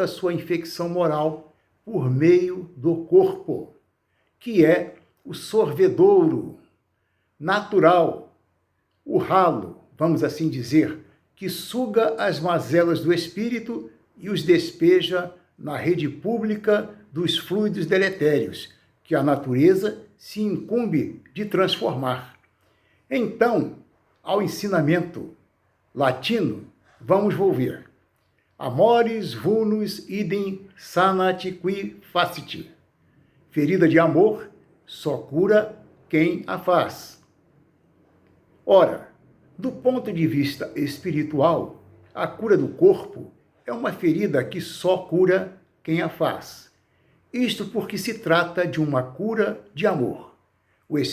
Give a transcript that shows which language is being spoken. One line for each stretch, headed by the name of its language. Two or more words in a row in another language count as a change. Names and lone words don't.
Portuguese: a sua infecção moral por meio do corpo, que é o sorvedouro natural, o ralo, vamos assim dizer, que suga as mazelas do espírito e os despeja na rede pública dos fluidos deletérios, que a natureza se incumbe de transformar. Então, ao ensinamento latino, vamos volver.
Latin: Amoris vulnus idem sanat qui facit.
Portuguese: Ferida de amor só cura quem a faz. Ora, do ponto de vista espiritual, a cura do corpo é uma ferida que só cura quem a faz. Isto porque se trata de uma cura de amor.